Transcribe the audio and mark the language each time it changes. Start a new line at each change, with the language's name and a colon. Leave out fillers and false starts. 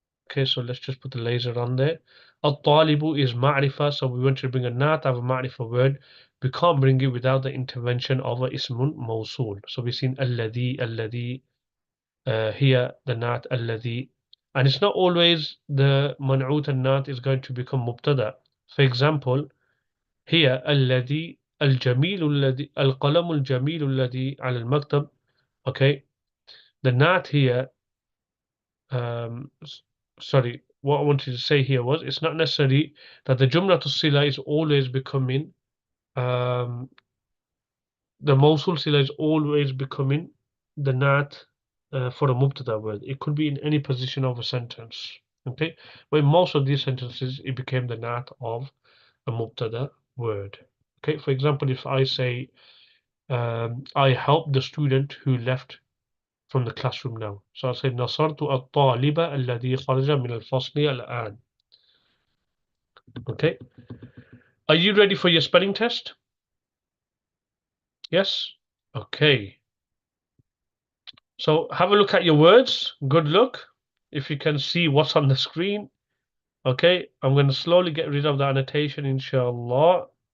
English: Okay, so let's just put the laser on there. At-talibu is ma'rifa, so we want to bring a nat of a ma'rifa word. We can't bring it without the intervention of a ismun mawsul. So we've seen alladhi, here the nat alladhi. And it's not always the man'ut and nat is going to become mubtada. For example, here
Arabic: الذي الجميل الذي القلم الجميل الذي على المكتب.
English: Okay, the nat here, sorry, what I wanted to say here was it's not necessary that the jumla to sila is always becoming um, the Mosul sila is always becoming the nat for a mubtada word. It could be in any position of a sentence. Okay, but in most of these sentences, it became the nat of a mubtada word. Okay, for example, if I say, I helped the student who left from the classroom now.
Arabic: So I'll say نصرت الطالب الذي خرج من الفصل الآن.
English: Okay, are you ready for your spelling test? Yes? Okay. So have a look at your words. Good luck. If you can see what's on the screen. Okay, I'm going to slowly get rid of the annotation, inshallah.